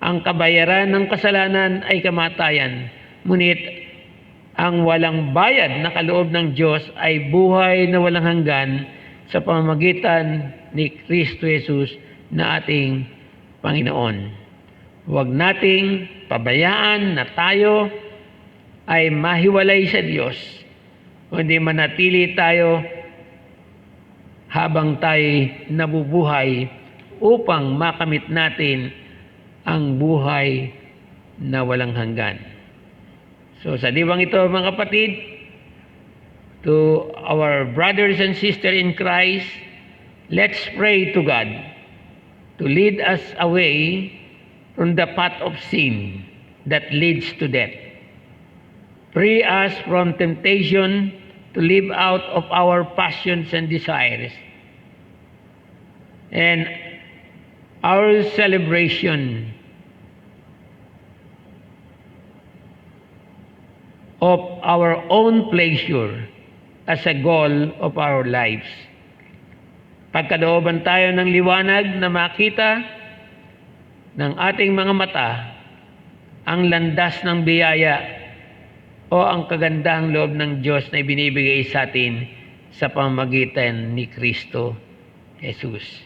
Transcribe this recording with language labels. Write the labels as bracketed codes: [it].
[tl] Ang kabayaran ng kasalanan ay kamatayan, ngunit ang walang bayad na kaloob ng Diyos ay buhay na walang hanggan sa pamamagitan ni Kristo Jesus na ating Panginoon. Huwag nating pabayaan na tayo ay mahiwalay sa Diyos, kundi manatili tayo habang tayo nabubuhay upang makamit natin ang buhay na walang hanggan. So sa diwang ito mga kapatid, [en] to our brothers and sisters in Christ, let's pray to God to lead us away from the path of sin that leads to death. Free us from temptation to live out of our passions and desires. And our celebration of our own pleasure as a goal of our lives. [tl] Pagkalooban tayo ng liwanag na makita ng ating mga mata ang landas ng biyaya o ang kagandahang loob ng Diyos na ibinibigay sa atin sa pamamagitan ni Kristo Jesus.